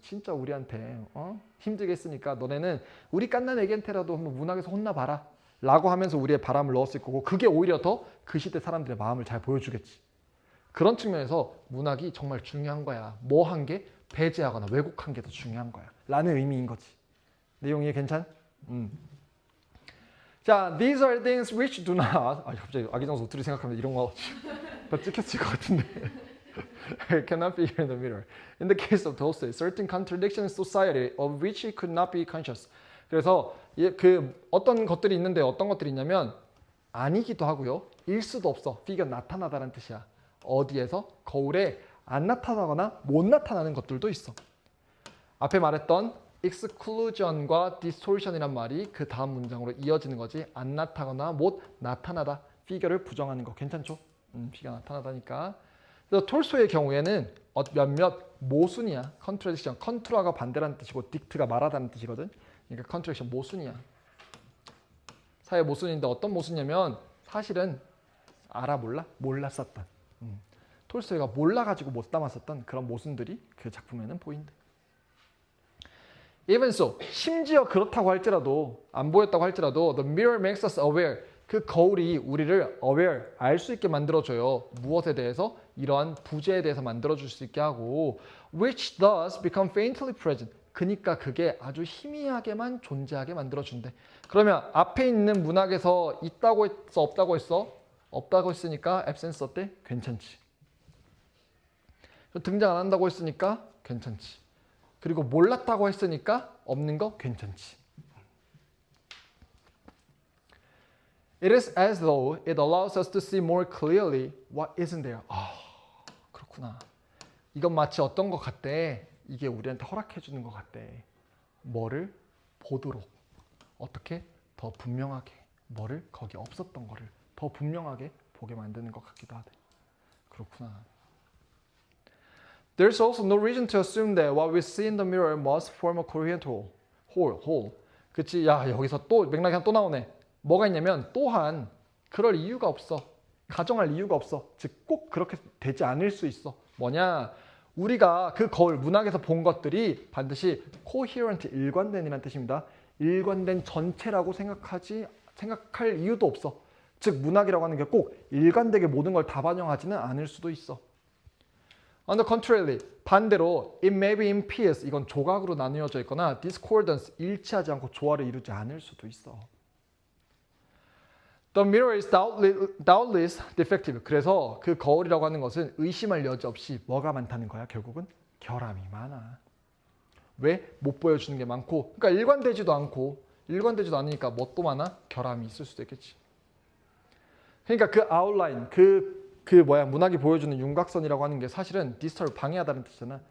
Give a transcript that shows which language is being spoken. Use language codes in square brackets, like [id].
[ko] 진짜 우리한테 힘들게 했으니까 너네는 우리 깐난 애기한테라도 한번 문학에서 혼나봐라. 라고 하면서 우리의 바람을 넣었을 거고 그게 오히려 더 그 시대 사람들의 마음을 잘 보여주겠지. 그런 측면에서 문학이 정말 중요한 거야. 뭐 한 게? 배제하거나 왜곡한 게 더 중요한 거야. 라는 의미인 거지. 내용이 괜찮? [en] 자, these are things which do not. [ko] 갑자기 아기장수 우투리 생각하면 이런 거 더 찍혔을 것 같은데. [en] cannot be in the mirror. In the case of Tolstoy, certain contradictions in society of which he could not be conscious. [ko] 그래서 그 어떤 것들이 있는데 어떤 것들이 있냐면 아니기도 하고요. 일 수도 없어. figure 나타나다라는 뜻이야. 어디에서? 거울에 안 나타나거나 못 나타나는 것들도 있어. 앞에 말했던 exclusion과 distortion이란 말이 그 다음 문장으로 이어지는 거지. 안 나타나거나 못 나타나다. figure를 부정하는 거. 괜찮죠? figure 나타나다니까. 그래서 톨스토이의 경우에는 몇몇 모순이야. [en] contradiction. [ko] 컨트라가 반대라는 뜻이고 딕트가 말하다는 뜻이거든. 그러니까 contradiction 모순이야. 사회 모순인데 어떤 모순이냐면 사실은 알아 몰라? 몰랐었던. 톨스토이가 몰라가지고 못 담았었던 그런 모순들이 그 작품에는 보인대. [en] Even so, [ko] 심지어 그렇다고 할지라도 안 보였다고 할지라도 [en] the mirror makes us aware. [ko] 그 거울이 우리를 aware, 알 수 있게 만들어줘요. 무엇에 대해서? 이러한 부재에 대해서 만들어줄 수 있게 하고 [en] which thus become faintly present. [ko] 그러니까 그게 아주 희미하게만 존재하게 만들어준대. 그러면 앞에 있는 문학에서 있다고 했어? 없다고 했어? 없다고 했으니까 absence 어때? 괜찮지. 등장 안 한다고 했으니까 괜찮지. 그리고 몰랐다고 했으니까 없는 거 괜찮지. [en] It is as though it allows us to see more clearly what isn't there. [ko] 그렇구나. 이건 마치 어떤 것 같대? 이게 우리한테 허락해 주는 것 같대. 뭐를 보도록. 어떻게? 더 분명하게. 뭐를? 거기 없었던 거를 더 분명하게 보게 만드는 것 같기도 하대. 그렇구나. [en] There's also no reason to assume that what we see in the mirror must form a coherent whole. [ko] 그치? 야, 여기서 또 맥락이 하나 또 나오네. 뭐가 있냐면 또한 그럴 이유가 없어. 가정할 이유가 없어. 즉 꼭 그렇게 되지 않을 수 있어. 뭐냐? 우리가 그 거울, 문학에서 본 것들이 반드시 coherent, 일관된이라는 뜻입니다. 일관된 전체라고 생각할 이유도 없어. 즉 문학이라고 하는 게 꼭 일관되게 모든 걸 다 반영하지는 않을 수도 있어. [en] On the contrary, [ko] 반대로 [en] it may be in pieces, [ko] 이건 조각으로 나누어져 있거나 discordance, 일치하지 않고 조화를 이루지 않을 수도 있어. [en] The mirror is doubtless defective. [ko] 그래서 그 거울이라고 하는 것은 의심할 여지 없이 뭐가 많다는 거야? 결국은 결함이 많아. 왜? 못 보여주는 게 많고, 그러니까 일관되지도 않으니까 뭣도 많아? 결함이 있을 수도 있겠지. 그러니까 그 아웃라인, 문학이 보여주는 윤곽선이라고 하는 게 사실은 디스터를 방해하다는 뜻이잖아.